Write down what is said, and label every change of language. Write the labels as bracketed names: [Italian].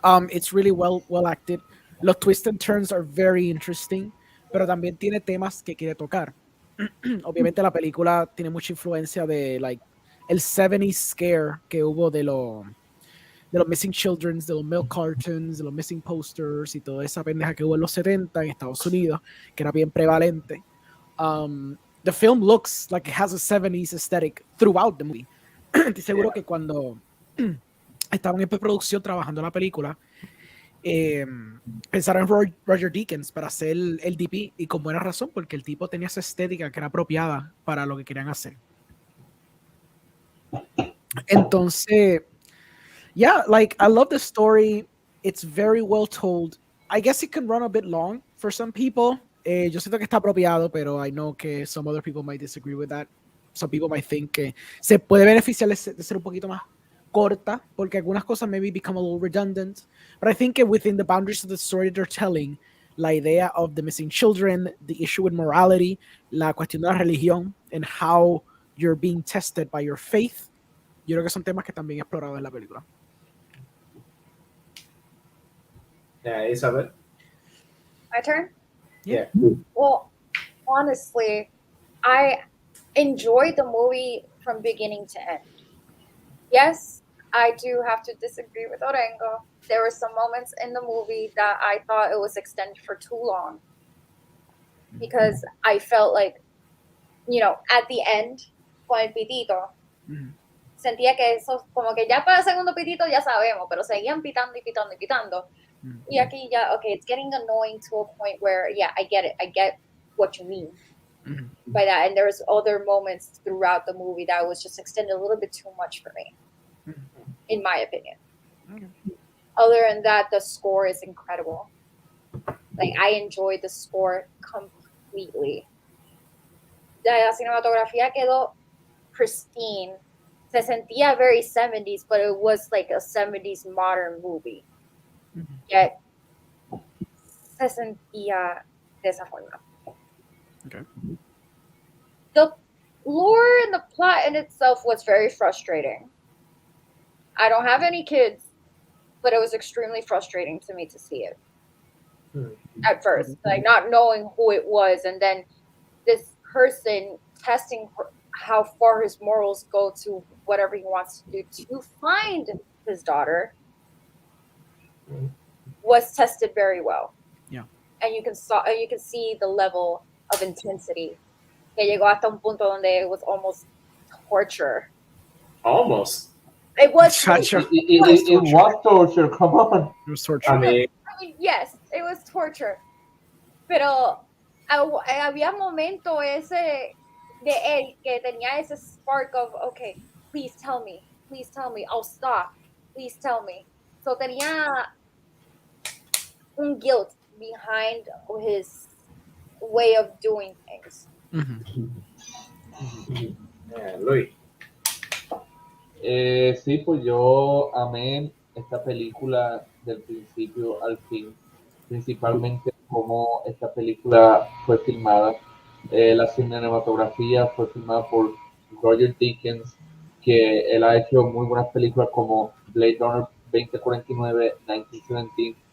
[English] It's really well acted. Los twists and turns are very interesting, [Spanish] pero también tiene temas que quiere tocar. Obviamente la película tiene mucha influencia de el 70s scare que hubo de los missing children, de los milk cartons, de los missing posters y toda esa pendeja que hubo en los 70 en Estados Unidos, que era bien prevalente. [English] The film looks like it has a 70s aesthetic throughout the movie. [Spanish] Estoy seguro que cuando estaban en preproducción trabajando en la película, pensaron en Roger Deakins para hacer el DP, y con buena razón, porque el tipo tenía esa estética que era apropiada para lo que querían hacer. [English] Entonces, yeah, I love the story. It's very well told. I guess it can run a bit long for some people. [Spanish] Yo siento que está apropiado, pero [English] I know [Spanish] que [English] some other people might disagree with that. Some people might think [Spanish] que se puede beneficiar de ser un poquito más corta, porque algunas cosas [English] maybe become a little redundant. But I think within the boundaries of the story they're telling, [Spanish] la idea [English] of the missing children, the issue with morality, [Spanish] la cuestión de la religión, [English] and how you're being tested by your faith. [Spanish] Yo creo que son temas que también he explorado en la película. [English] Yeah, Isabel. My turn? Yeah. Well, honestly, I enjoyed the movie from beginning to end. Yes, I do have to disagree with Orengo. There were some moments in the movie that I thought it was extended for too long. Because I felt like, at the end, [Spanish] con el pitito, sentía que eso, como que ya para el segundo pitito ya sabemos, pero seguían pitando y pitando y pitando. Y aquí ya, [English] okay, it's getting annoying to a point where, yeah, I get it. I get what you mean by that. And there's other moments throughout the movie that was just extended a little bit too much for me, in my opinion. Other than that, the score is incredible. Like, I enjoyed the score completely. [Spanish] La cinematografía quedó pristine. Se sentía [English] very 70s, but it was like a 70s modern movie. [Spanish] Yet, se sentía de esa forma. Okay. [English] The lore and the plot in itself was very frustrating. I don't have any kids, but it was extremely frustrating to me to see it. At first, like not knowing who it was, and then this person testing how far his morals go to whatever he wants to do to find his daughter was tested very well. Yeah. And you can see the level of intensity. [Spanish] Que llegó hasta un punto donde [English] it was almost torture. Almost. It was Torture. It was torture. Come on. It was torture. I mean, yes, it was torture. [Spanish] Pero había momento ese de él que tenía ese [English] spark of, okay, please tell me, I'll stop, please tell me. So [Spanish] tenía un [English] guilt behind his way of doing things. yeah, Luis. [Spanish] Sí, pues yo amé esta película del principio al fin, principalmente cómo esta película fue filmada. La cinematografía fue filmada por Roger Deakins, que él ha hecho muy buenas películas como Blade Runner 2049, 1917.